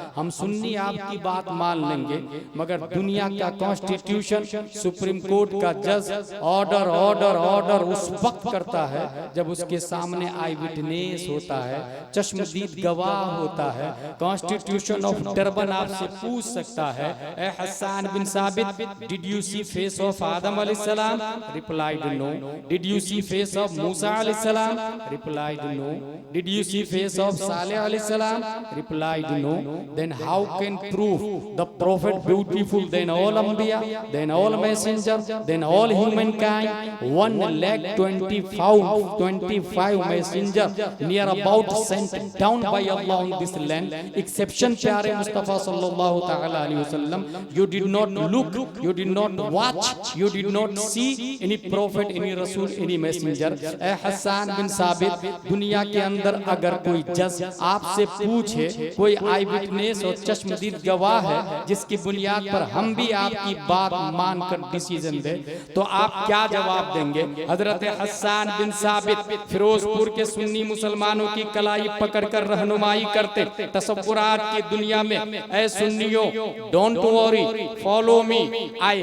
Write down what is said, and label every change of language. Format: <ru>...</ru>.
<hi>हम सुन्नी आपकी बात मान लेंगे, मगर दुनिया का कॉन्स्टिट्यूशन, सुप्रीम कोर्ट का जज ऑर्डर ऑर्डर ऑर्डर उस वक्त करता है जब उसके सामने आई विटनेस होता है, चश्मदीद गवाह होता है। कॉन्स्टिट्यूशन ऑफ डरबन आपसे पूछ सकता है, ए हसन बिन साबित,</hi> <en>Did you see face of Adam alayhi salam? Replied no. Did you see face of Musa alayhi salam? Replied no. Did you see face of Saleh alayhi salam? Replied no. Then how can prove the prophet beautiful than all Anbiya, than all messengers, than all humankind? 1,25,025 messengers near about sent down by Allah on this land.</en> <hi>Exception प्यारे मुस्तफा सल्लल्लाहु ताला अलैहि वसल्लम.</hi> <en>You did not look, you did not watch, you did not see any prophet, any rasul, any messenger.</en> <hi>ए हसन बिन साबित, दुनिया के अंदर अगर कोई जज आपसे पूछे, कोई आई विटनेस और चश्मदीद गवाह है जिसकी बुनियाद पर हम भी आपकी बात मानकर डिसीजन दे, तो आप क्या जवाब देंगे? हजरत हसन बिन साबित फिरोजपुर के सुन्नी मुसलमानों की कलाई पकड़कर रहनुमाई करते, तसव्वुरात की दुनिया में, ए सुन्नियों,</hi> <en>don't worry, follow me, I</en>